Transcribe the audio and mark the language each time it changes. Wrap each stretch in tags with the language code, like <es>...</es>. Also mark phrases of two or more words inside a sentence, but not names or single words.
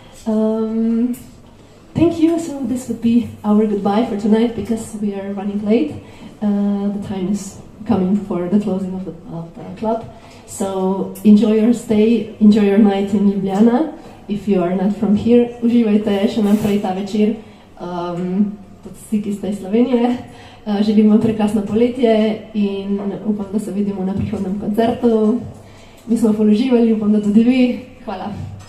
<en>Thank you. So this would be our goodbye for tonight because we are running late. The time is coming for the closing of the club. So enjoy your stay, enjoy your night in Ljubljana. If you are not from here,</en> <sl>uživajte še naprej ta večer, tudi vsi, ki ste iz Slovenije. Želim vam prekrasno poletje in upam, da se vidimo na prihodnem koncertu. Mi smo ful uživali, upam, da tudi vi. Hvala.</sl>